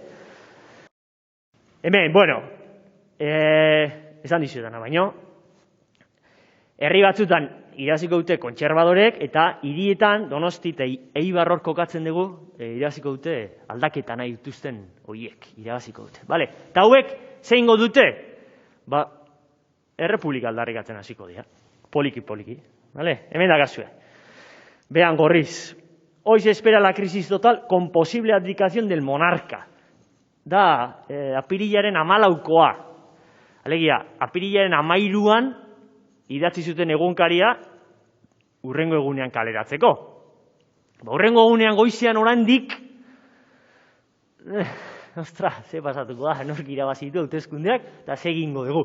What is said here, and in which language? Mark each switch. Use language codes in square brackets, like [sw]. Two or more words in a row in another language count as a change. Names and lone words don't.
[eu] Hemen, bueno, esan dizuetana, baino, herri batzutan irabaziko dute kontserbadorek eta hirietan Donosti eta Eibar hor kokatzen dugu irabaziko dute aldaketa nahi dituzten horiek irabaziko dute. Vale? Eta hauek zeingo dute? Errepublika aldarrikatzen hasiko dira. Poliki. Vale? Hemen dakazue. Vean gorriz. [es] Hoy se espera la crisis total con posible abdicación del monarca. [eu] Da, apirilaren 14koa. Alegia, apirilaren 13an idatzi zuten egunkaria hurrengo egunean kaleratzeko. Hurrengo egunean goizean orandik, ze pasatuko da, nork irabazitu hauteskundeak, eta segingo dugu.